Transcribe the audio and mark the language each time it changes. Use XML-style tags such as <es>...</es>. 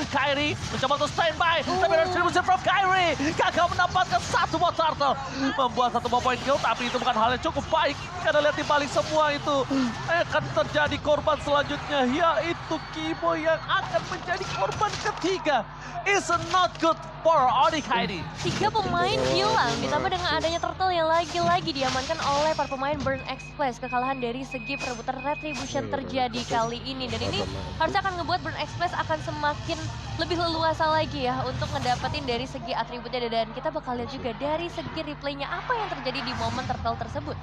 <id>Kairi mencoba untuk standby, tapi retribution from Kairi gagal mendapatkan 1 buah turtle. Membuat 1 buah point kill, tapi itu bukan hal yang cukup baik. Karena lihat di balik semua itu, akan terjadi korban selanjutnya, yaitu Kiboy yang akan menjadi korban ketiga.</id> <en>It's not good for Onyx Kairi.</en> <id>3 pemain hilang, ditambah dengan adanya Turtle yang lagi-lagi diamankan oleh para pemain Burn X Place. Kekalahan dari segi perebutan retribution terjadi kali ini. Dan ini harusnya akan ngebuat Burn X Place akan semakin lebih leluasa lagi ya untuk ngedapetin dari segi atributnya. Dan kita bakal lihat juga dari segi replaynya apa yang terjadi di momen Turtle tersebut.</id>